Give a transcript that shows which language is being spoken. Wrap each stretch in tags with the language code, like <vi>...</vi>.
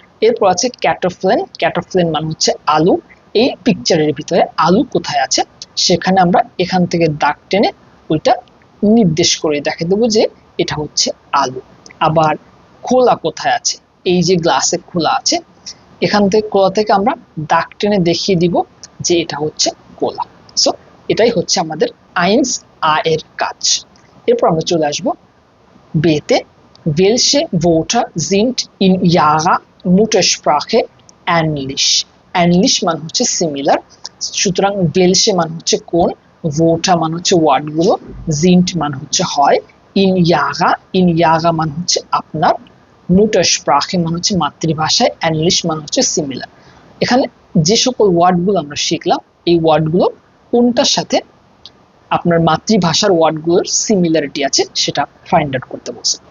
<bn>এরপর আছে ক্যাটোফ্লেন মানে হচ্ছে আলু। এই পিকচারের ভিতরে আলু কোথায় আছে সেখানে আমরা এখান থেকে দাগ টেনে ওইটা নির্দেশ করে দেখে দেবো যে এটা হচ্ছে আলু। আবার খোলা কোথায় আছে, এই যে গ্লাসে খোলা আছে, এখান থেকে খোলা থেকে আমরা দাগ টেনে দেখিয়ে দিব যে এটা হচ্ছে কোলা। সো এটাই হচ্ছে আমাদের আইন্স আ এর কাজ। এরপর আমরা চলে আসবো বেতে।</bn> <de>Welche Wörter sind in ihrer Muttersprache ähnlich?</de> <bn>Ähnlich মানে হচ্ছে সিমিলার। সুতরাং welche মানে হচ্ছে কোন, Wörter মানে হচ্ছে ওয়ার্ডগুলো, sind মানে হচ্ছে হয়,</bn> <de>in ihrer</de> <bn>মানে হচ্ছে আপনার, Muttersprache মানে হচ্ছে মাতৃভাষায়, ähnlich মানে হচ্ছে সিমিলার। এখানে যে সকল ওয়ার্ডগুলো আমরা শিখলাম এই ওয়ার্ডগুলো কোনটার সাথে আপনার মাতৃভাষার ওয়ার্ডগুলোর সিমিলারিটি আছে সেটা ফাইন্ড আউট করতে বলছে।</bn>